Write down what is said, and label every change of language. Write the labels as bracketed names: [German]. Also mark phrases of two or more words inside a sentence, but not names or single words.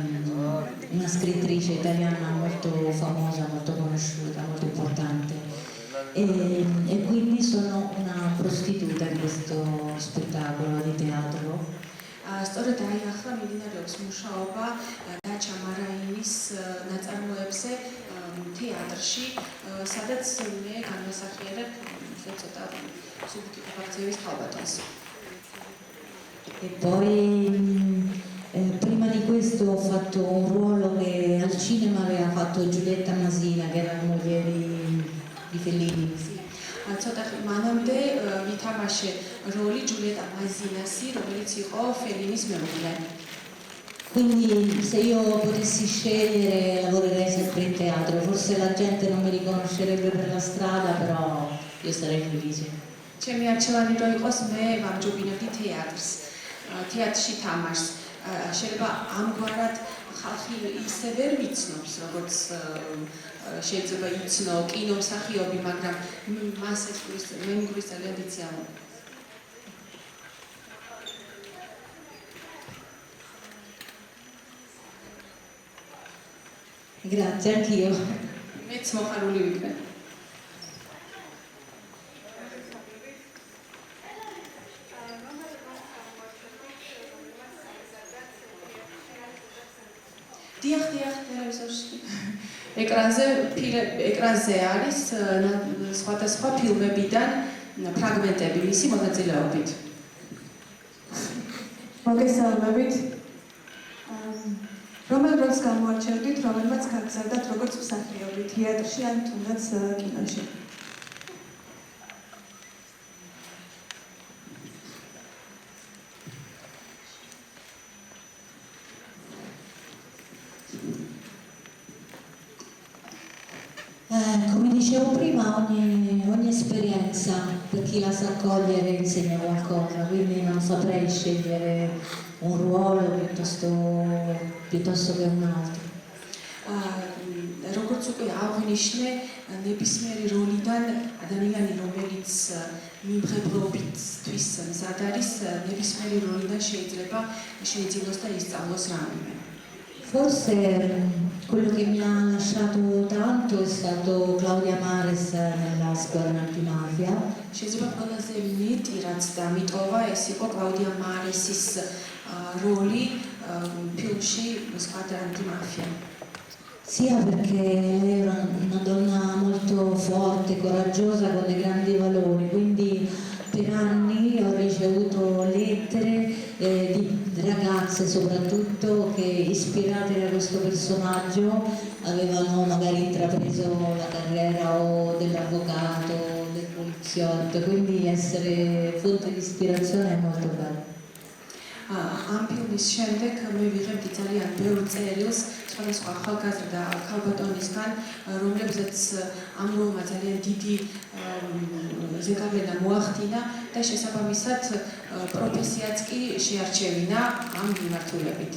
[Italian] una scrittrice italiana molto famosa, molto conosciuta, molto importante. e quindi sono una prostituta in questo spettacolo di teatro. [Georgian] სწორედ აი ახლა მიმდინარეობს მუშაობა დაჩა მარაინის ნაწარმოებზე თეატრში, სადაც მე განმასახიერებ ცოტა სუბტიტრულების ხალბატონს. [Italian] E poi prima di questo ho fatto un ruolo che al cinema aveva fatto Giulietta Masina, che era la moglie di Fellini. [Georgian] ცოტა ხნით მანამდე ვითამაშე როლი ჯულიეტა მაზინასი, რომელიც იყო ფელინის მეუღლე. [Italian] Quindi se io potessi scegliere lavorerei sempre in teatro, forse la gente non mi riconoscerebbe per la strada, però io sarei felice. [Georgian] ჩემი არჩევანი რო იყოს, მე ვამჯობინებდი თეატრს. თეატრში თამაშს. შეიძლება ამგვარად ხალხი ისე ვერ მიცნობს, როგორც შეიძლება იცნო კინომსახიობი, მაგრამ მას ეს მე მგრის ძალიან დიდი ზამა. [Italian] Grazie, anch'io. [Georgian] მეც მოხარული ვიქნებ. დიახ, ტელევიზორში. ეკრანზე არის სხვადასხვა ფილმებიდან ფრაგმენტები მისი მონაწილეობით. მოგესალმებით. რომელ როლს გამოარჩევდით, რომელმაც გაგზავნათ როგორც მსახიობი თეატრში ან თუნდაც კინოში? [Italian] Come dicevo prima, ogni esperienza per chi la sa cogliere insegna qualcosa, quindi non saprei scegliere un ruolo piuttosto che un altro. [Georgian] როგორც უკვე აღნიშნე, ნებისმიერი როლიდან ადამიანი, რომელიც მიმღებლობისთვის მზად არის, ნებისმიერი როლიდან შეიძლება შეიძინოს და ისწავლოს რამე. [Italian] Forse quello che mi ha lasciato tanto è stato Claudia Mares nella Squadra Antimafia. [Georgian] შეიძლება ყველაზე მეტი რაც დამიტოვა, ეს იყო კლაუდია მარესის როლი ფილმში Squadra Antimafia. [Italian] Sia perché lei era una donna molto forte, coraggiosa, con dei grandi valori, quindi per anni ho ricevuto lettere di ragazze soprattutto che ispirate da questo personaggio avevano magari intrapreso la carriera o dell'avvocato, del poliziotto, quindi essere fonte di ispirazione è molto bello. [Georgian] ამ ფილმის შემდეგ მე ვიღებდი ძალიან ბევრ წერილს სხვადასხვა ახალგაზრდა ქალბატონისგან, რომლებზეც ამ როლმა ძალიან დიდი ზეგავლენა მოახდინა და შესაბამისად პროფესიაც კი შეარჩევინა ამ მიმართულებით.